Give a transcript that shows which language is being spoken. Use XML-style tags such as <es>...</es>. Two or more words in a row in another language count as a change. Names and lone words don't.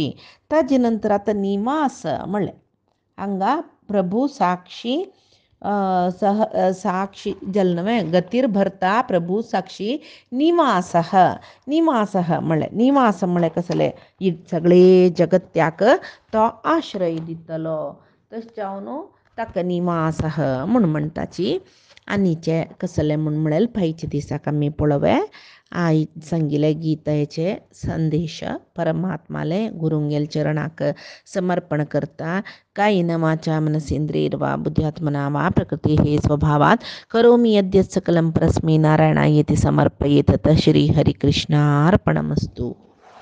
<kok>ताजे नंतर आतां निवास म्हणलें हांगा प्रभू साक्षी साक्षी जल्नवे गतीर भरता प्रभू साक्षी निवास म्हणलें निवास म्हणलें कसलें सगळे जगत्याक तो आश्रय दितलो तशें जावन ताका निवास म्हूण म्हणटाची. आनीचे कसलें म्हूण म्हणलें फायचे दिसाक आमी पळोवया आयज सांगिल्ले गीतेचे संदेश परमात्माले गुरुंगेल चरणाक समर्पण करता.</kok> <sa>कायेन वाचा मनसेंद्रियेण वा बुद्ध्यात्मना वा प्रकृतेः स्वभावात् करोमि यद्यत् सकलं परस्मै नारायणायेति समर्पयेत्. तत् श्री हरिकृष्णार्पणमस्तु.</sa>